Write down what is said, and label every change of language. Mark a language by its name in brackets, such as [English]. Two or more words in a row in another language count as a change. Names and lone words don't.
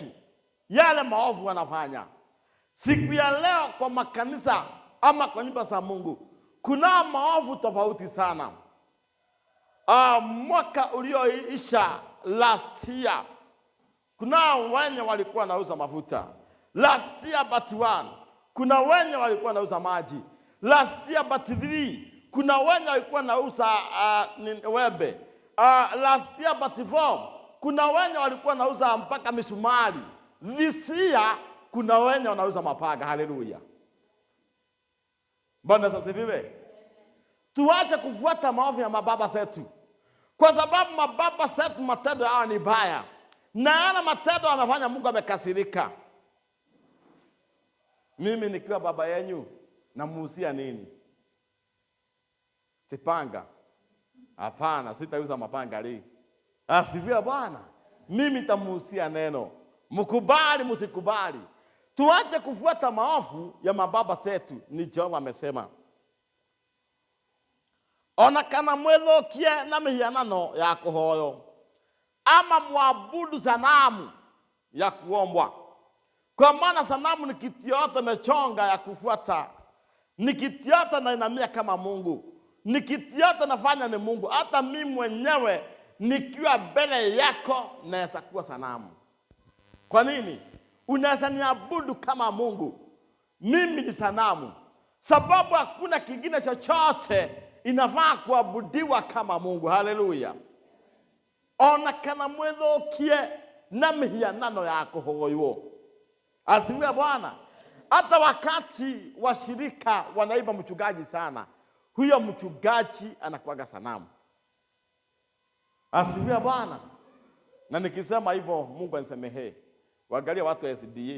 [Swahili] Yale maovu wanafanya. Siku ya leo kwa makanisa ama kwa nyumba za Mungu kuna maovu tofauti sana. Mwaka ulioisha [English] last year, [Swahili] kuna wenye walikuwa nauza mafuta. [English] Last year but 1, [Swahili] kuna wenye walikuwa nauza maji. [English] Last year but 3, [Swahili] kuna wenye walikuwa nauza webe. [English] Last year but 4, [Swahili] kuna wenye walikuwa nauza mpaka misumari. [English] This year, [Swahili] kuna wenye wanauza mapaga. Haleluya. Bwana asifiwe. Tuache kufuata maovu ya mababa zetu. Kwa sababu mababa zetu matendo yao ni baya. Na yana matendo wanafanya Mungu amekasirika. Mimi nikiwa baba yenu namuhusia nini? Tipanga? Hapana, sitauza mapanga leo. Asifiwe Bwana. Mimi nitamuhusia neno. Mkubali msikubali. Tuache kufuata maovu ya mababa zetu, ni Jehova amesema. [Kikuyu] Ona kana mwĩthũkie na mĩhianano ya kũhoyo, [Swahili] ama mwabudu sanamu ya kuombwa. Kwa maana sanamu ni kitu yote mechonga ya kufuata. Ni kitu yote nainamia kama Mungu. Ni kitu yote nafanya ni Mungu. Hata mimi mwenyewe nikiwa mbele yako naweza kuwa sanamu. Kwa nini? Unaweza niabudu kama Mungu. Mimi ni sanamu. Sababu hakuna kingine chochote inafaa kuabudiwa kama Mungu. Haleluya. [Kikuyu] Ona kana mwĩthũkie na mĩhianano ya kũhoywo. [Swahili] Asifiwe Bwana. Hata wakati washirika wanaiba mchungaji sana, huyo mchungaji anakuwaga sanamu. Asifiwe Bwana. Na nikisema hivyo Mungu anisamehe. Waangalia watu wa SDA.